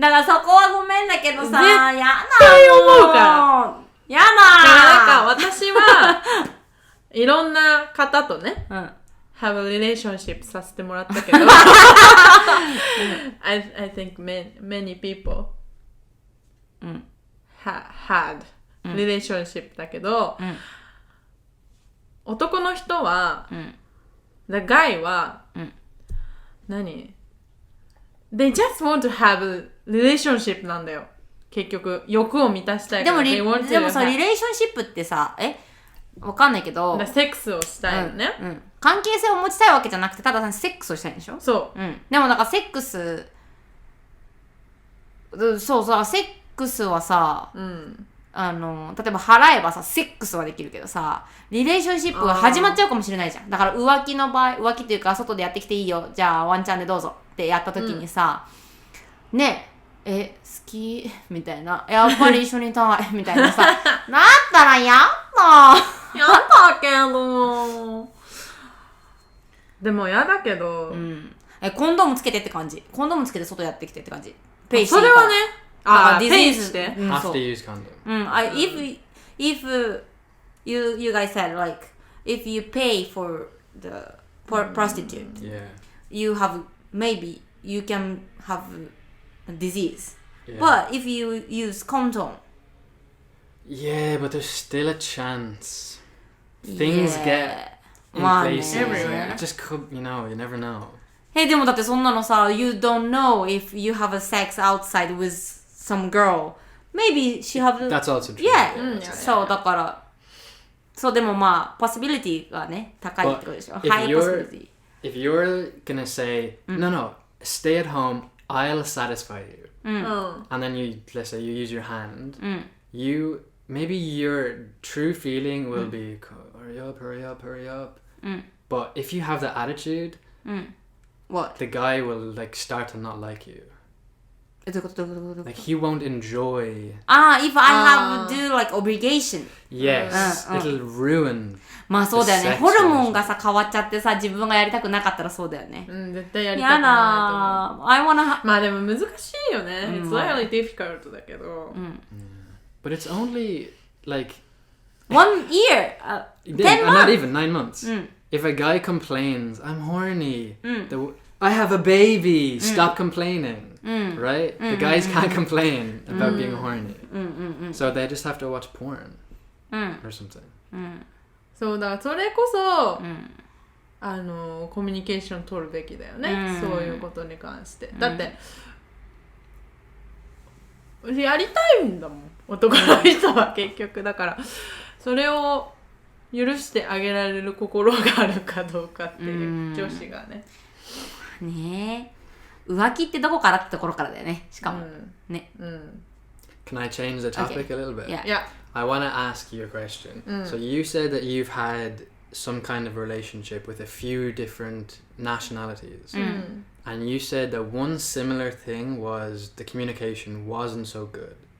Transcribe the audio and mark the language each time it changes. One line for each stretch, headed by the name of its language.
Japanese: だからそこはごめんだけどさ、絶対やだ思うからやだなんか私はいろんな方とね、うん、
English: have a relationship
Japanese: させてもらったけど
English: I think many people had relationship
Japanese: だけど、男の人は、
English: the guy
Japanese: は、何
English: They just want to have a relationship
Japanese: なんだよ。結局欲を満たしたいから。でもさリレーションシップってさわかんないけどセックスをしたいのね、関係性を持ちたいわけじゃなくてただセックスをしたいんでしょ。そう、でもなんかセックスそうさセックスはさ、例えば払えばさセックスはできるけどさリレーションシップが始まっちゃうかもしれないじゃん。だから浮気の場合浮気というか外でやってきていいよじゃあワンチャンでどうぞってやった時にさ、ね好きみたいなやっぱり一緒にいたいみたいなさなったらやだけどでもやだけど、コンドームつけてって感じ。コンドームつけて外やってきてって感じ。ペイシーそれはねディズニーズで、
English: Have to use condom. if you guys said like if you pay for the prostitute, you have maybe you can have a disease, but if you use condom, Yeah, but there's still a chance. Things get in places. Everywhere. It just could, you never know.
Japanese: でもだってそんなのさ
English: you don't know if you have a sex outside with some girl. Maybe she have That's also true. Yeah.
Japanese: そうだからそうでもまあ possibility がね高いってことでしょ。
English: High possibility. If you're gonna say no, stay at home, I'll satisfy you, and then let's say you use your hand, maybe your true feeling will be hurry up. But if you have the attitude, What? the guy will like start to not like you.
Japanese: どういうこと
English: Like he won't enjoy. if I have to do like obligation. Yes, it'll ruin.
Japanese: まあそうだよね。
English: the sex
Japanese: ホルモンがさ変わっちゃってさ自分がやりたくなかったらそうだよね。絶対やりたくないと思う。やだ
English: I wanna
Japanese: まあでも難しいよね。
English: It's really difficult
Japanese: だけど。
English: But it's only like 1 year 10 not months even 9 months. If a guy complains, I'm horny. I have a baby. Stop complaining. Right? The guys can't complain about being horny. So they just have to watch porn or something.
Japanese: そうだからそれこそ、コミュニケーション取るべきだよね、そういうことに関して。だって、やりたいんだもん男の人は結局。だからそれを許してあげられる心があるかどうかっていう女子がね。ねえ浮気ってどこからってところからだよねしかも、ね。
English: Can I change the topic a little bit? Yeah. I want to ask you a question. So you said that you've had some kind of relationship with a few different nationalities. And you said that one similar thing was the communication wasn't so good.